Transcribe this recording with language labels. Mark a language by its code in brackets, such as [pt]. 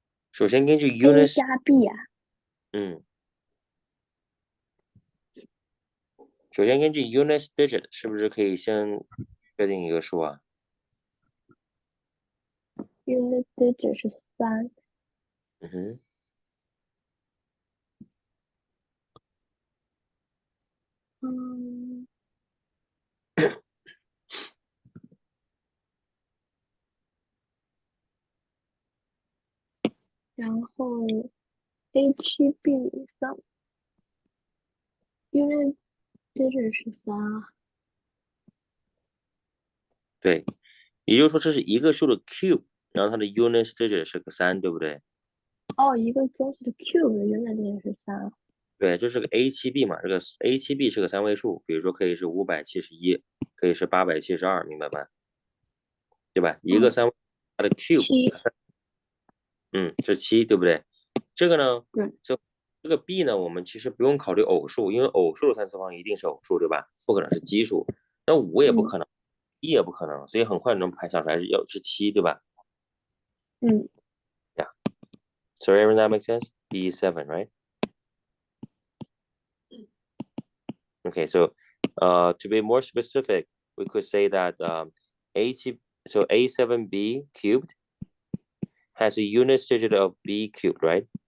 [zh] 首先根据 [en] a unit， [zh] 加 b 啊，首先根据 unit digit 是不是可以先确定一个数啊？ unit digit 是3，嗯，然后 a7b 3，unit digit 是3啊，对，也就是说这是一个数的 cube，然后它的 unit digit 是个3，对不对？哦，一个东西的 cube 的 unit digit 是3啊，对，就是个 a7b 嘛，这个 a7b 是个3位数，比如说可以是571，可以是872，明白吧？对吧？一个3，它的 cube， 7，是7，对不对？这个呢，对，就这个 b 呢，我们其实不用考虑偶数，因为偶数的3次方一定是偶数，对吧？不可能是奇数，那5也不可能，1也不可能，所以很快能排想出来是7，对吧？Yeah. [en] So everyone that makes sense? B7, right? Okay, so to be more specific, we could say that A7b cubed has a unit digit of b cubed, right?